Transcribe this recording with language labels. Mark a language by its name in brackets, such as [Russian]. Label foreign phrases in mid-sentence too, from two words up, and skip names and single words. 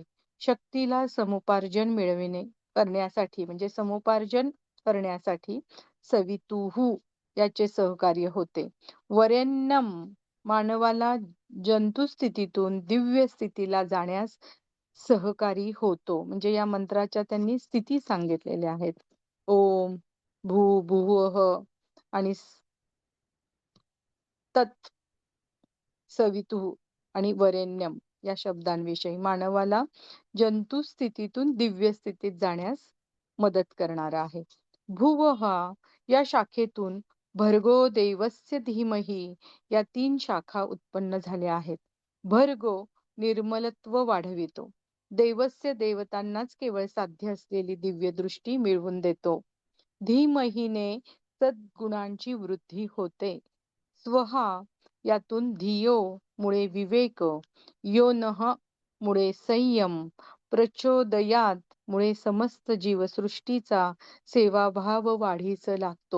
[Marathi] शक्तीला समुपार्जन मिळविणे करण्यासाठी म्हणजे समुपार्जन करण्यासाठी सवितुहू याचे सहकार्य होते. वरेण्यम मानवाला जंतु स्थितीतून दिव्य स्थितीला जाण्यास सहकारी होतो. म्हणजे या मंत्राच्या त्यांनी स्थिती सांगितलेल्या आहेत. [Sanskrit] ओम भू भुवः [Marathi] आणि [Sanskrit] तत् सवितुः [Marathi] आणि वरेण्यम या शब्दांविषयी मानवाला जंतु स्थितीतून दिव्य स्थितीत जाण्यास मदत करणारा आहे. भुव हा या शाखेतून [Sanskrit] भर्गो देवस्य धीमही [Marathi] या 3 शाखा उत्पन्न झाल्या आहेत. भर्गो निर्मलत्व वाढवितो. देवस्य देवतांनाच केवळ साध्य असलेली दिव्य दृष्टी मिळवून देतो. धीमहीने सद्गुणांची वृद्धी होते. स्वहा यातून धियो मुळे विवेक, योनः मुळे संयम, प्रचोदयात मुळे समस्त जीवसृष्टीचा सेवाभाव वाढीस लागतो.